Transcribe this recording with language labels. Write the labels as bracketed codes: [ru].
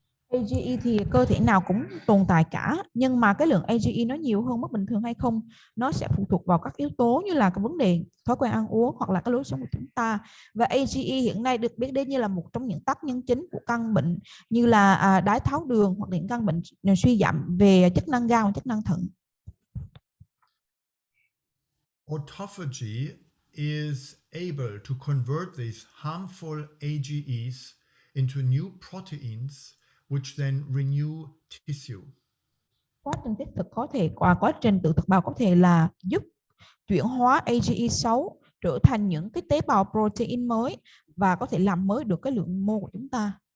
[vi] AGE thì cơ thể nào cũng tồn tại cả, nhưng mà cái lượng AGE nó nhiều hơn mức bình thường hay không, nó sẽ phụ thuộc vào các yếu tố như là cái vấn đề thói quen ăn uống hoặc là cái lối sống của chúng ta. Và AGE hiện nay được biết đến như là một trong những tác nhân chính của căn bệnh như là đái tháo đường hoặc những căn bệnh suy giảm về chức năng gan và chức năng thận. [en] Autophagy is able to convert these harmful AGEs into new proteins, which then renew tissue. [vi] Quá trình tiết thực có thể quá trình tự thực bào có thể là giúp chuyển hóa AGE xấu trở thành những cái tế bào protein mới và có thể làm mới được cái lượng mô của chúng ta.